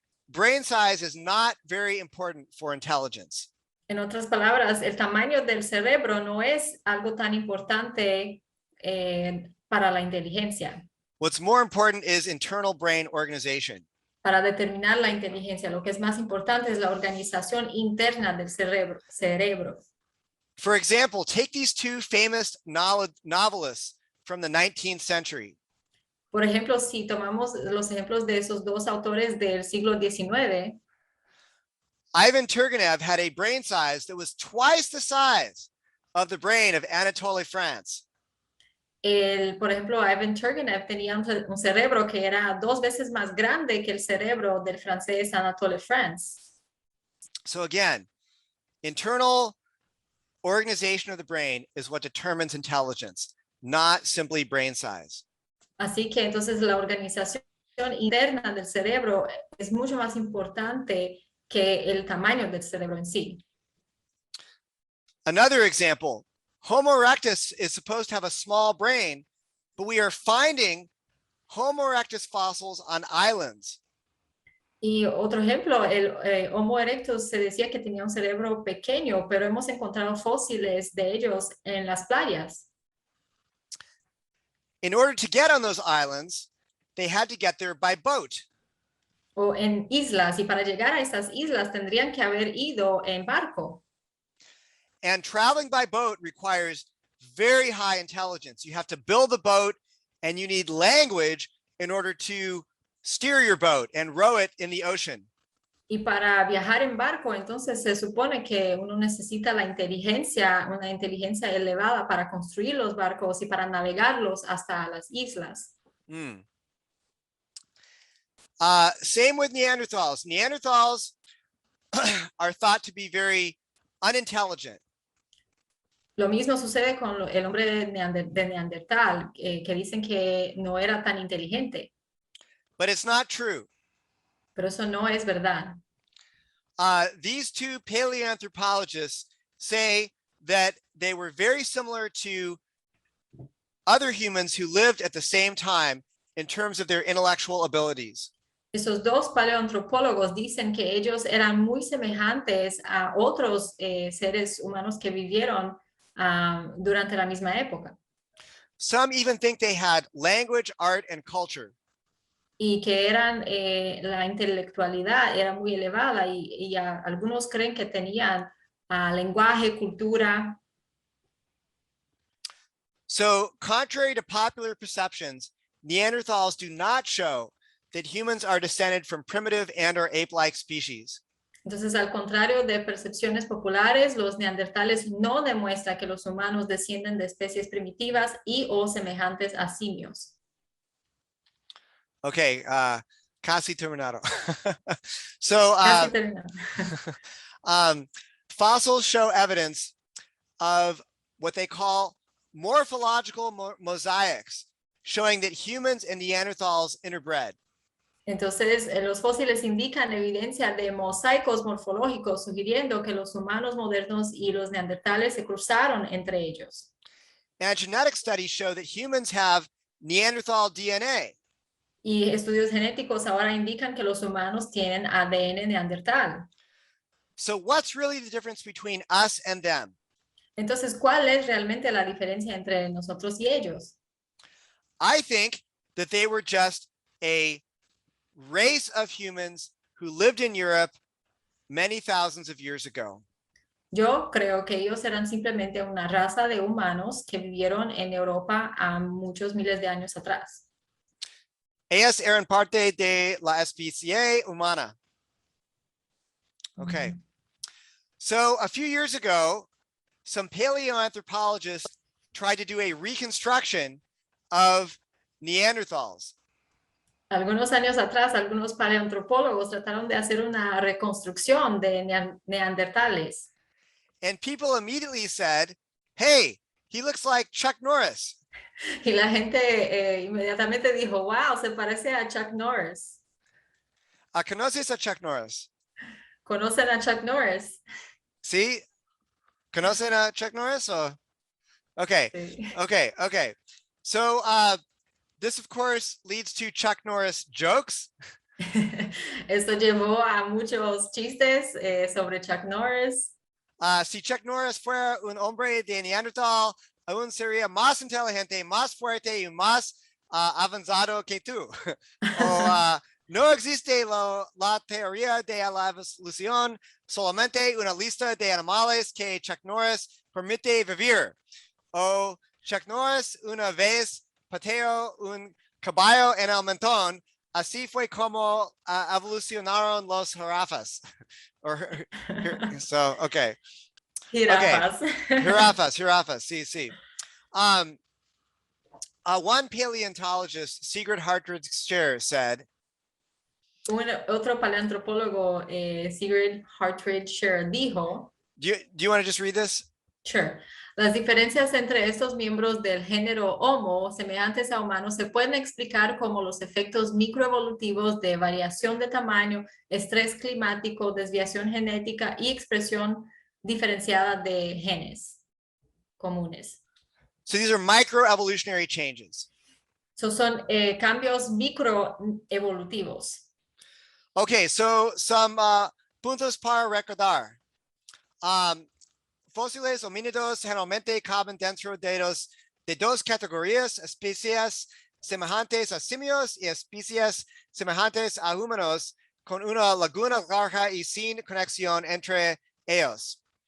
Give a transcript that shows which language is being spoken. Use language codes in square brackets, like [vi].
[en] Brain size is not very important for intelligence. [es] En otras palabras, el tamaño del cerebro no es algo tan importante para la inteligencia. [en] What's more important is internal brain organization. [es] Para determinar la inteligencia, lo que es más importante es la organización interna del cerebro. [en] For example, take these two famous novelists from the 19th century. [es] Por ejemplo, si tomamos los ejemplos de esos dos autores del siglo XIX, [en] Ivan Turgenev had a brain size that was twice the size of the brain of Anatole France. [es] por ejemplo, Ivan Turgenev tenía un cerebro que era 2 veces más grande que el cerebro del francés Anatole France. [en] So again, internal organization of the brain is what determines intelligence, not simply brain size. [es] Así que entonces la organización interna del cerebro es mucho más importante que el tamaño del cerebro en sí. [en] Another example, Homo erectus is supposed to have a small brain, but we are finding Homo erectus fossils on islands. [es] Y otro ejemplo, el Homo erectus se decía que tenía un cerebro pequeño, pero hemos encontrado fósiles de ellos en las playas. [en] In order to get on those islands, they had to get there by boat. [es] O en islas, y para llegar a esas islas tendrían que haber ido en barco. [en] And traveling by boat requires very high intelligence. You have to build the boat and you need language in order to steer your boat and row it in the ocean. [es] Y para viajar en barco, entonces se supone que uno necesita la inteligencia, una inteligencia elevada para construir los barcos y para navegarlos hasta las islas. [en] Same with Neanderthals. Neanderthals are thought to be very unintelligent. [es] Lo mismo sucede con el hombre de Neandertal, que dicen que no era tan inteligente. [en] But it's not true. [es] Pero eso no es verdad. [en] These two paleoanthropologists say that they were very similar to other humans who lived at the same time in terms of their intellectual abilities. [es] Esos dos paleoantropólogos dicen que ellos eran muy semejantes a otros seres humanos que vivieron durante la misma época. [en] Some even think they had language, art, and culture. [es] Y que eran, la intelectualidad era muy elevada y algunos creen que tenían lenguaje, cultura. [en] So, contrary to popular perceptions, Neanderthals do not show that humans are descended from primitive and or ape-like species. [es] Entonces, al contrario de percepciones populares, los neandertales no demuestran que los humanos descienden de especies primitivas y o semejantes a simios. Okay, casi terminado. So, Casi terminado. [en] fossils show evidence of what they call morphological mosaics, showing that humans and Neanderthals interbred. [es] Entonces, los fósiles indican evidencia de mosaicos morfológicos, sugiriendo que los humanos modernos y los neandertales se cruzaron entre ellos. [en] And genetic studies show that humans have Neanderthal DNA. [es] Y estudios genéticos ahora indican que los humanos tienen ADN neandertal. [en] So what's really the difference between us and them? [es] Entonces, ¿cuál es realmente la diferencia entre nosotros y ellos? [en] I think that they were just a race of humans who lived in Europe many thousands of years ago. [es] Yo creo que ellos eran simplemente una raza de humanos que vivieron en Europa a muchos miles de años atrás. Ellas eran parte de la especie humana. [en] Okay. So a few years ago, some paleoanthropologists tried to do a reconstruction of Neanderthals. [es] Algunos años atrás, algunos paleoantropólogos trataron de hacer una reconstrucción de neandertales. [en] And people immediately said, hey, he looks like Chuck Norris. [es] Y la gente inmediatamente dijo, wow, se parece a Chuck Norris. ¿Conoces a Chuck Norris? ¿Conocen a Chuck Norris? ¿Sí? ¿Conocen a Chuck Norris? Okay, Sí. [en] okay. So this, of course, leads to Chuck Norris jokes. [es] Esto llevó a muchos chistes sobre Chuck Norris. Si Chuck Norris fuera un hombre de Neandertal, aún sería más inteligente, más fuerte y más avanzado que tú. No existe la teoría de la evolución, solamente una lista de animales que Chuck Norris permite vivir. O Chuck Norris una vez pateó un caballo en el mentón. Así fue como evolucionaron los jirafas. [en] So, okay. [es] Jirafas. Okay. Jirafas, sí. [en] One paleontologist, Sigrid Hartwig Scher, said, [es] Otro paleoantropólogo, Sigrid Hartwig Scher, dijo, [en] do you want to just read this? Sure. [es] Las diferencias entre estos miembros del género Homo, semejantes a humanos, se pueden explicar como los efectos microevolutivos de variación de tamaño, estrés climático, desviación genética y expresión diferenciada de genes comunes. [en] So these are microevolutionary changes. [es] Son cambios microevolutivos. [en] Okay, so some [es] puntos para recordar. Fósiles homínidos generalmente caben dentro de dos categorías, especies semejantes a simios y especies semejantes a humanos, con una laguna larga y sin conexión entre ellos.